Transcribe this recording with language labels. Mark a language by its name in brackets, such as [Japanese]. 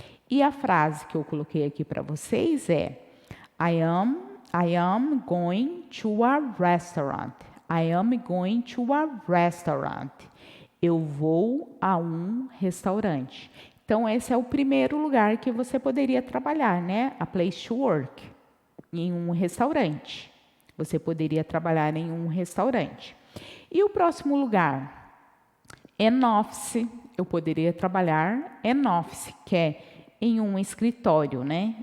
[Portuguese] E a frase que eu coloquei aqui para vocês é [English] I am going to a restaurant. I am going to a restaurant. [Portuguese] Eu vou a um restaurante. Então, esse é o primeiro lugar que você poderia trabalhar, né? [English] A place to work, [Portuguese] em um restaurante. Você poderia trabalhar em um restaurante. E o próximo lugar? [English] An office. [Portuguese] Eu poderia trabalhar [English] an office, [Portuguese] que é em um escritório, né?